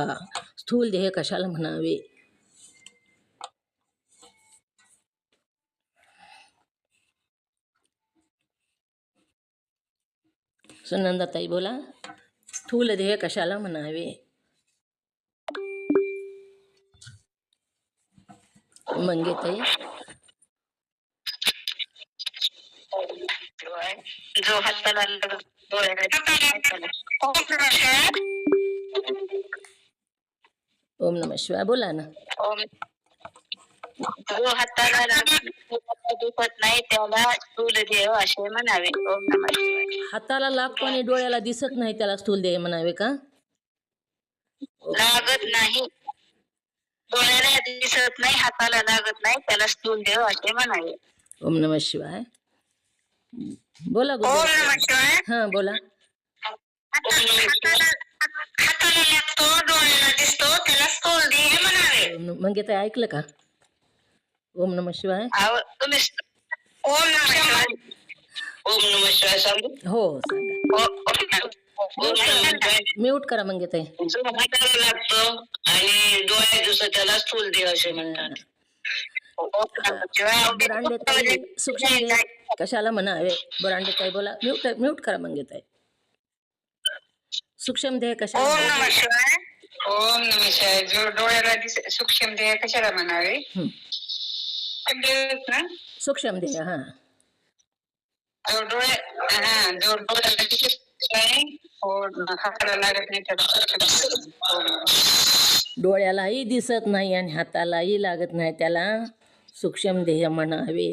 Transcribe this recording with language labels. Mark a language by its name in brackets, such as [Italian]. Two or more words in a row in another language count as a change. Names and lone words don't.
[Marathi] स्थूल देह कशाला म्हणावे? सुनंदाताई बोला, स्थूल देह कशाला म्हणावे? मंगेताई. जो हाताला [Sanskrit] ओम नमः शिवाय [Marathi] बोला ना. जो हाताला दुखत नाही त्याला स्थूल देह असे म्हणावे. [Sanskrit] ओम नमः शिवाय. [Marathi] हाताला लागतो आणि डोळ्याला दिसत नाही त्याला स्थूल देह म्हणावे का? लागत नाही, डोळ्याला दिसत नाही, हाताला लागत नाही त्याला स्थूल देह असे म्हणावे. [Sanskrit] ओम नमः शिवाय. बोला ओम नमः शिवाय. [Marathi] हा बोला. हाताला लागतो, डोळ्याला दिसतो त्याला स्थूल देह म्हणावे. मंगेताई ऐकलं का? [Sanskrit] ओम नमः शिवाय. [Marathi] तुम्ही [Sanskrit] ओम नमः शिवाय. ओम नमः शिवाय [Marathi] सांगू? हो सांगा. म्यूट करा मंगेताई. जो हाताला लागतो आणि डोळ्यात दिसतो त्याला स्थूल देह असे म्हणतात. बरांडेताई सूक्ष्म देह कशाला म्हणावे? बरांडेताई बोला. म्यूट करा मंगेताई. सूक्ष्म देह कशाला? [Sanskrit] ओम नमः शिवाय. ओम नमः शिवाय. [Marathi] जो डोळ्याला सूक्ष्म देह कशाला म्हणावे? सूक्ष्म देह. हा जो डोळ्याला दिसत नाही, हाताला लागत नाही त्याला. डोळ्यालाही दिसत नाही आणि हातालाही लागत नाही त्याला सूक्ष्म देह म्हणावे.